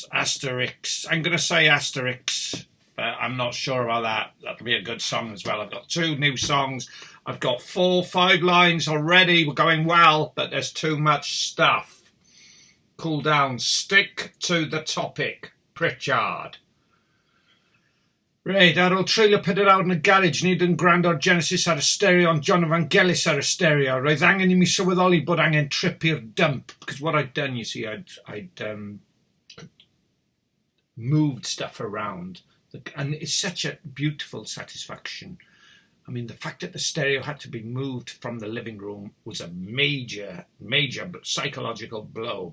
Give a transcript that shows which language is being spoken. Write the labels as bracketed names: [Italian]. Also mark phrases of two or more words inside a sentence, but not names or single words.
[English] Asterisks. I'm going to say asterisks, but I'm not sure about that. That'll be a good song as well. I've got 2 new songs. I've got 4, 5 lines already. We're going well, but there's too much stuff. Cool down. Stick to the topic. Pritchard. [Welsh] Right, ar ôl treulio 4 awr yn y garage, nid yn gwrando ar Genesis ar y stereo, ond John and Vangelis ar y stereo. Roedd angen I mi sylweddoli bod angen trip i'r dump. [English] Because what I'd done, you see, I'd moved stuff around. And it's such a beautiful satisfaction. I mean, the fact that the stereo had to be moved from the living room was a major psychological blow.